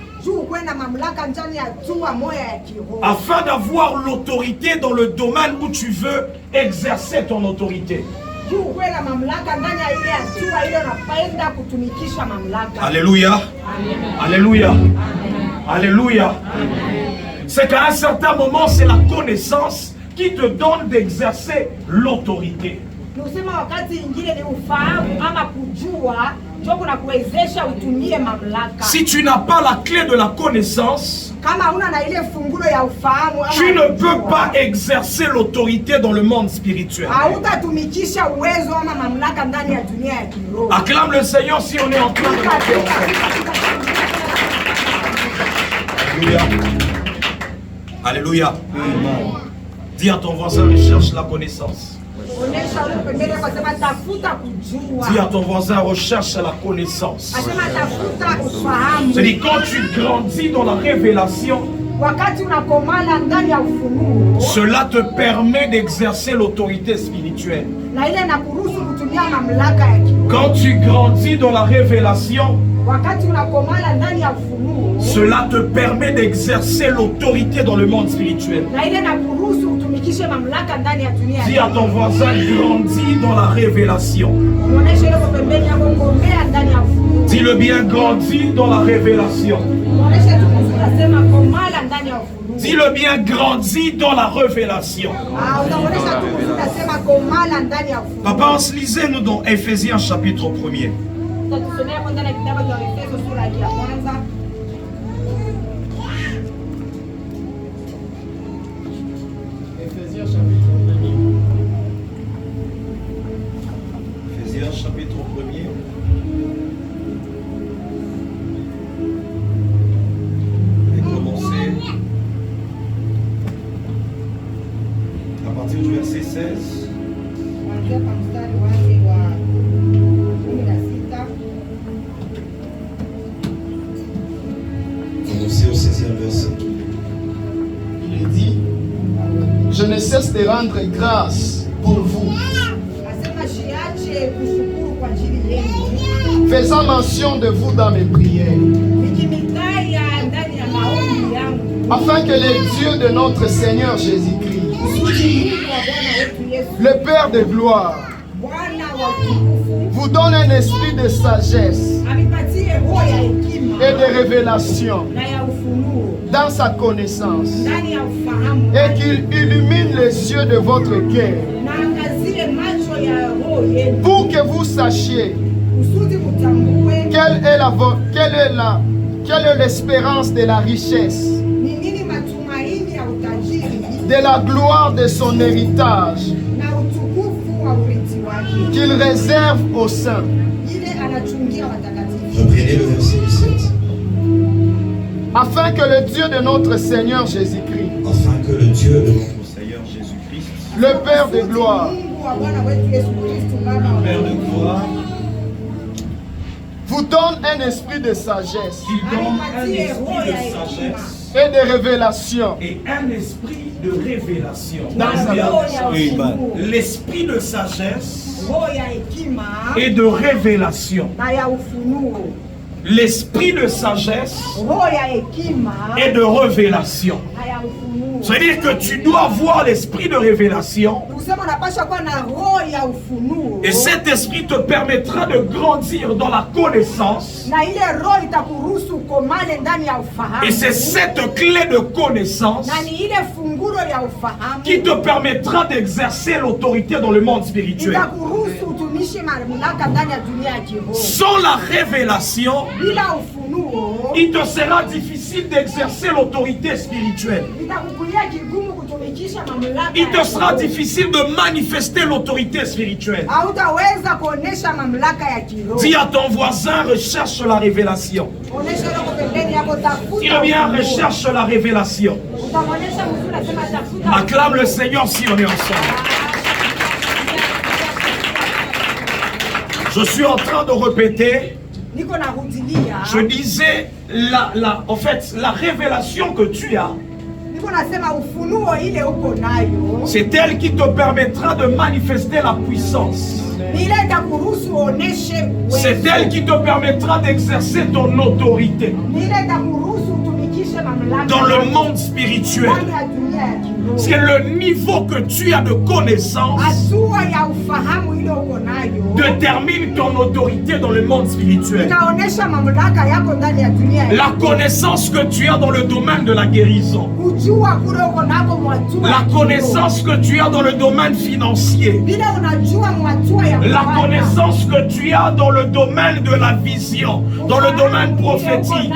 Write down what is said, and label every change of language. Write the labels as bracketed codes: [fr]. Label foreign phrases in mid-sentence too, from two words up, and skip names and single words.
[fr] Afin d'avoir l'autorité dans le domaine où tu veux exercer ton autorité. Alléluia. Alléluia. Alléluia. C'est qu'à un certain moment, c'est la connaissance qui te donne d'exercer l'autorité. [sw] Nusema wakati ingine ni ufahamu ama kujua ndio kunakuwezesha utumie mamlaka. [fr] Si tu n'as pas la clé de la connaissance, [sw] Kama una na ile fungulo ya ufahamu ama [fr] tu ne peux pas exercer l'autorité dans le monde spirituel. [sw] hautatumikisha uwezo ama mamlaka ndani ya dunia ya kiroho. [fr] Acclame le Seigneur si on est en train de monter en fait. Alléluia. Alléluia. Dis à ton voisin, recherche la connaissance. [sw] Onesha ule pembeni kwa sababu tafuta kujua. [fr] Dis à ton voisin, recherche la connaissance. [sw] Asema tafuta ufahamu. [fr] C'est-à-dire quand tu grandis dans la révélation, [sw] Wakati unakomala ndani ya ufunuo, [fr] cela te permet d'exercer l'autorité spirituelle. [sw] na ile inakuruhusu kutumia mamlaka ya kiroho. [fr] Quand tu grandis dans la révélation, [sw] Wakati unakomala ndani ya ufunuo, [fr] cela te permet d'exercer l'autorité dans le monde spirituel. [sw] na ile inakuruhusu utumikishe mamlaka ndani ya dunia. [fr] Dis à ton voisin, grandis dans la révélation. [sw] Unaonesha ile pembeni yako ngomea ndani ya ufunuo. [fr] Dis-le bien, grandis dans la révélation. [sw] Unaonesha tu unasema komala ndani ya ufunuo. [fr] Dis-le bien, grandis dans la révélation. [sw] Unaonesha tu unasema komala ndani ya ufunuo. [fr] Papa, lisez-nous dans Éphésiens chapitre 1er. [sw] Tutasomea kwa ndani ya kitabu cha Efeso sura ya kwanza. [fr] Éphésiens chapitre 1er. Éphésiens chapitre 1er. Et commencer à partir du verset 16. [sw] Kuanzia kwa mstari wake wa 16. [fr] Commencez au 16e verset. Il est dit, je ne cesse de rendre grâce pour vous, [sw] Asema shiache kushukuru kwa ajili yenu. [fr] faisant mention de vous dans mes prières, [sw] Nikimitaja ndani ya maombi yangu. [fr] afin que les dieux de notre Seigneur Jésus-Christ, [sw] Kusudi Mungu wa Bwana wetu Yesu, [fr] le Père de gloire, [sw] Bwana wa utukufu, [fr] vous donne un esprit de sagesse [sw] amipatie roho ya hekima [fr] et de révélation [sw] na ya ufunuo [fr] dans sa connaissance, [sw] ndani ya ufahamu, [fr] et qu'il illumine les yeux de votre cœur, [sw] na angazie macho ya roho yenu, [fr] pour que vous sachiez [sw] kusudi mutambue [fr] quelle est l'espérance de la richesse, [sw] ni nini matumaini ya utajiri [fr] de la gloire de son héritage [sw] na utukufu wa urithi wake, [fr] qu'il réserve aux saints. [sw] ile anachungia watakatifu, [fr] Reprenez le verset 17. Afin que le Dieu de notre Seigneur Jésus-Christ, Afin que le Dieu de Notre Seigneur Jésus-Christ, le Père de gloire, [sw] Mungu wa Bwana wetu Yesu Kristo, Baba wa [fr] Père de gloire, vous donne un esprit de sagesse qui donne un esprit de sagesse et de révélation et un esprit de révélation. dans sa [sw] roho ya Amen. ufunuo, [fr] L'esprit de sagesse [sw] roho ya hekima [fr] et de révélation. [sw] na ya ufunuo, [fr] L'esprit de sagesse [sw] roho ya hekima [fr] et de révélation. [sw] na ya ufunuo. [fr] C'est-à-dire que tu dois avoir l'esprit de révélation [sw] Kusema unapaswa kuwa na roho ya ufunuo, [fr] et cet esprit te permettra de grandir dans la connaissance. [sw] na ile roho itakuruhusu ukomale ndani ya ufahamu, [fr] Et c'est cette clé de connaissance [sw] na ni ile fungulo ya ufahamu [fr] qui te permettra d'exercer l'autorité dans le monde spirituel. [sw] itakuruhusu utumishi mamlaka ndani ya dunia ya kiroho. [fr] Sans la révélation, [sw] Bila ufunuo [fr] il te sera difficile d'exercer l'autorité spirituelle. [sw] itakukulia kigumu kutumikisha mamlaka. [fr] Il te [sw] ya [fr] sera [sw] kiroho. [fr] difficile de manifester l'autorité spirituelle. [sw] Hautaweza kuonesha mamlaka ya kiroho. [fr] Dis à ton voisin, recherche la révélation. [sw] Onesha ile kwa pembeni yako, tafuta [fr] Dis bien, [sw] ufunuo. [fr] recherche la révélation. [sw] Utamuonesha mzuri, nasema tafuta. [fr] Acclame le Seigneur si on est ensemble. Je suis en train de répéter. [sw] Niko narudilia. [fr] Je disais, en fait, la révélation que tu as, [sw] Niko nasema ufunuo ile uko nayo. [fr] c'est elle qui te permettra de manifester la puissance. [sw] Ni ile itakuruhusu uoneshe uwezo. [fr] C'est elle qui te permettra d'exercer ton autorité [sw] Ni ile itakuruhusu utumikishe mamlaka [fr] dans le [sw] yako [fr] monde spirituel. [sw] ndani ya dunia ya kiroho. [fr] C'est le niveau que tu as de connaissance [sw] hatua ya ufahamu ile uko nayo [fr] détermine ton autorité dans le monde spirituel. [sw] inaonesha mamlaka yako ndani ya dunia. [fr] La connaissance que tu as dans le domaine de la guérison. [sw] Kujua kule uko nako mwatua. [fr] La connaissance que tu as dans le domaine financier. [sw] Bila unajua mwatua ya [fr] La connaissance que tu as dans le domaine de la vision, dans le domaine prophétique.